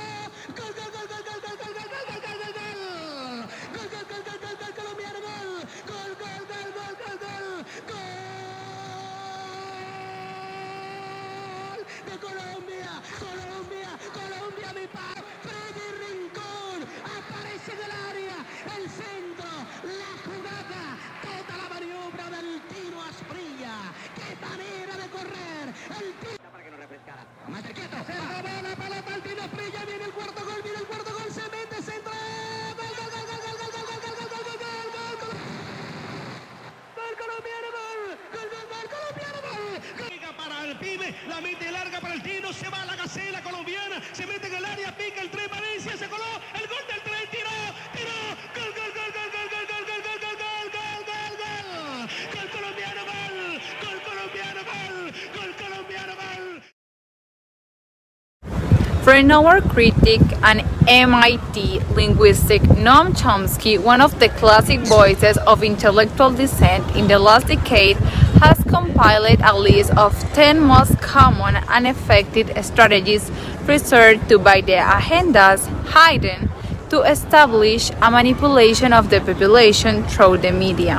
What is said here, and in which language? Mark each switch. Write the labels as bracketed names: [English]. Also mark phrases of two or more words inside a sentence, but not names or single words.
[Spanish] Gol, gol, gol, gol, gol, gol, gol, gol, gol, gol, gol, gol, gol. Gol, gol, gol, gol, gol, gol, colombiano, gol. Gol, gol, gol, gol, gol, gol. Gol de Colombia, Colombia, Colombia, mi padre. Freddy Rincón aparece en el área, el centro, la jugada, toda la maniobra del Tino Asprilla. ¡Qué manera de correr! El Tino para que no refrescara. Más quieto. Se robó la pelota al Tino Asprilla. Viene el cuarto gol, viene el cuarto gol. Se mete, centro. Gol, gol, gol, gol, gol, gol, gol, gol, gol, gol, gol, gol, gol. Gol colombiano, gol. Gol, gol, gol, colombiano, gol. Pica para el pibe, la mete larga para el Tino. Se va a la gacela colombiana. Se mete en el área, pica el tren Valencia. Se coló el gol del tren. Tiró, tiró. Gol, gol, gol, gol, gol, gol, gol, gol, gol, gol, gol, gol, gol, gol. Gol colombiano, gol. Gol colombiano, gol. Gol colombiano, gol. [English] From our critic and MIT linguistic Noam Chomsky, one of the classic voices of intellectual dissent in the last decade, has compiled a list of 10 most common and effective strategies resorted to by the agendas hidden to establish a manipulation of the population through the media.